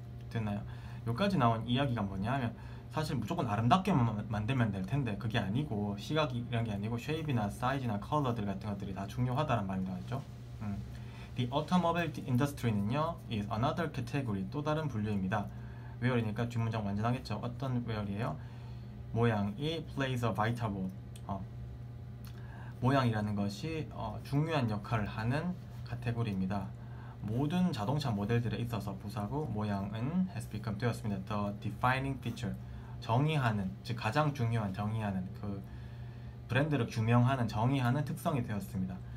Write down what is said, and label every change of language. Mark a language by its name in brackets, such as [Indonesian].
[Korean] 됐나요? 여기까지 나온 이야기가 뭐냐면, 사실 무조건 아름답게만 만들면 될 텐데 그게 아니고, 시각이 이런 게 아니고 쉐입이나 사이즈나 컬러들 같은 것들이 다 중요하다는 말입니다. 그렇죠? [English] The automobile industry는요 is another category, [Korean] 또 다른 분류입니다. where이니까 뒷문장 완전하겠죠. 어떤 where이에요? [English] 모양이 plays a vital role. [Korean] 모양이라는 것이 중요한 역할을 하는 카테고리입니다. 모든 자동차 모델들에 있어서 부사고, 모양은 [English] has become [Korean] 되었습니다. [English] The defining feature, [Korean] 정의하는, 즉 가장 중요한, 정의하는, 그 브랜드를 규명하는, 정의하는 특성이 되었습니다.